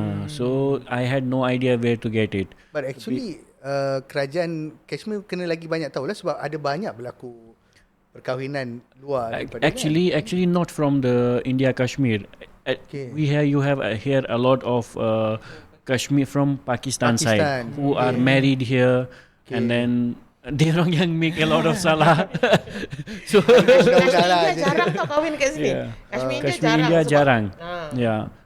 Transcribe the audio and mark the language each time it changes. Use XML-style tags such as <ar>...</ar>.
<en>So I had no idea where to get it. But actually</en> <ms>kerajaan Kashmir kena lagi banyak tahu lah sebab ada banyak berlaku perkahwinan luar daripada</ms> <en>actually not from the India Kashmir. You have here a lot of Kashmir from Pakistan side who are married here and then</en> <ms>dia orang yang</ms> <en>make a lot of</en> <ms>salah.</ms> <en>So</en> <ms>Kashmir India jarang tau kahwin kat sini. Kashmir India jarang. Yeah.</ms>